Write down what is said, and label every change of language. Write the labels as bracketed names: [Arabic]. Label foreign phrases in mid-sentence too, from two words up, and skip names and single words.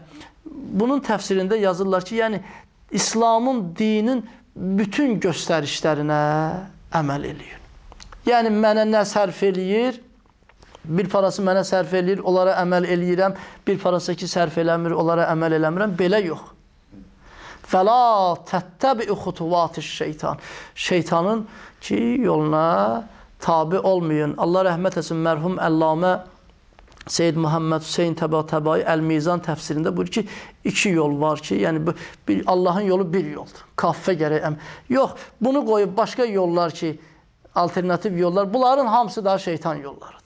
[Azerbaijani] Bunun təfsirində yazırlar ki, yəni, İslamın, dinin bütün göstərişlərinə əməl eləyir. Yəni, mənə nə sərf eləyir, bir parası mənə sərf eləyir, onlara əməl eləyirəm, bir parası ki, sərf eləmir, onlara əməl eləmirəm, belə yox. [Arabic] فَلَا تَتَّبِعُ خُطُوَاتِ şeytan. [Azerbaijani] Şeytanın ki, yoluna tabi olmayın. Allah rəhmət etsin, mərhum Əllamə Seyyid Muhammed Hüseyin Təbai Əl-Mizan təfsirində buyurur ki, iki yol var ki, yəni Allahın yolu bir yoldur. Kaffə gərək. Yox, bunu qoyub başqa yollar ki, alternativ yollar, bunların hamısı daha şeytan yollarıdır.